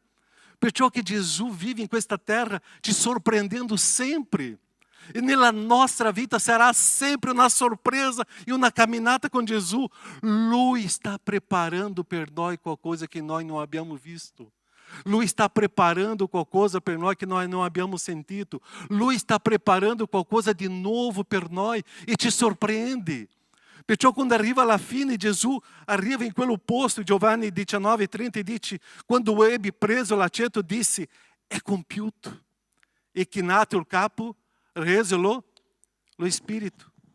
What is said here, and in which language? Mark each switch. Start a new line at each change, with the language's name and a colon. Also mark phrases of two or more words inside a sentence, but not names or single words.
Italian: Perciò che Gesù vive in questa terra ti sorprendendo sempre. E nella nostra vita sarà sempre una sorpresa e una camminata con Gesù. Lui sta preparando per noi qualcosa che noi non abbiamo visto. Lui está preparando qualcosa per noi che noi non abbiamo sentito. Lui está preparando qualcosa
Portuguese: de novo
Italian: per noi e te sorprende. Perciò quando arriva alla fine, Gesù arriva in quello posto, Giovanni 19:30 dice, quando ebbe preso l'aceto disse, è compiuto. E chinato il capo, rese lo spirito.